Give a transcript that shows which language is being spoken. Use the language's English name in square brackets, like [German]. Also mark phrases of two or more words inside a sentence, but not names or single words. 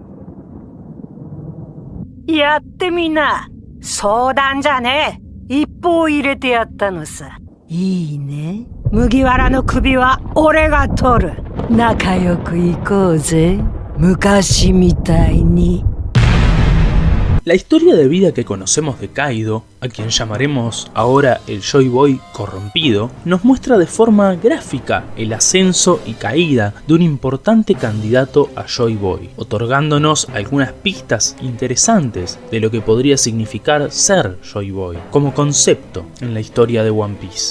[Japanese] やってみな。相談じゃねえ。一方入れてやったのさ。いいね。麦わらの首は俺が取る。仲良く行こうぜ。昔みたいに。 [Spanish] La historia de vida que conocemos de Kaido, a quien llamaremos ahora el Joy Boy corrompido, nos muestra de forma gráfica el ascenso y caída de un importante candidato a Joy Boy, otorgándonos algunas pistas interesantes de lo que podría significar ser Joy Boy como concepto en la historia de One Piece.